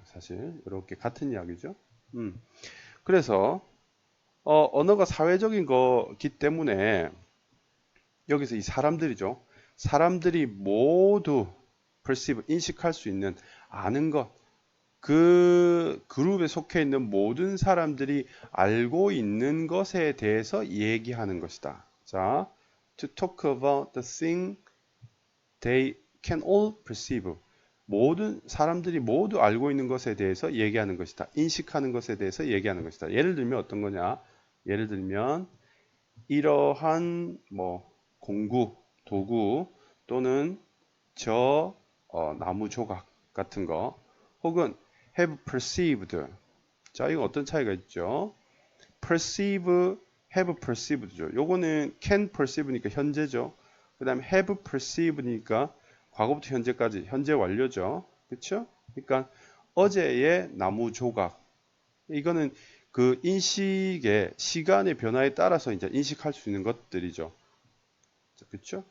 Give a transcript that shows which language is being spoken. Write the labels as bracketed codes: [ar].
[ko] 사실 이렇게 같은 이야기죠. 그래서 언어가 사회적인 거기 때문에 여기서 이 사람들이죠. 사람들이 모두 perceive, 인식할 수 있는 아는 것, 그 그룹에 속해 있는 모든 사람들이 알고 있는 것에 대해서 얘기하는 것이다. [en] 자, to talk about the thing they can all perceive. [ko] 모든 사람들이 모두 알고 있는 것에 대해서 얘기하는 것이다. 인식하는 것에 대해서 얘기하는 것이다. 예를 들면 어떤 거냐? 예를 들면 이러한 뭐 공구, 도구 또는 나무 조각 같은 거 혹은 [en] have perceived. [ko] 자, 이거 어떤 차이가 있죠? [en] perceive, have perceived죠. [ko] 요거는 [en] can perceive [ko] 니까 현재죠. 그 다음에 [en] have perceived [ko] 니까 과거부터 현재까지 현재 완료죠. 그렇죠? 그러니까 어제의 나무 조각 이거는 그 인식의 시간의 변화에 따라서 이제 인식할 수 있는 것들이죠. 그렇죠?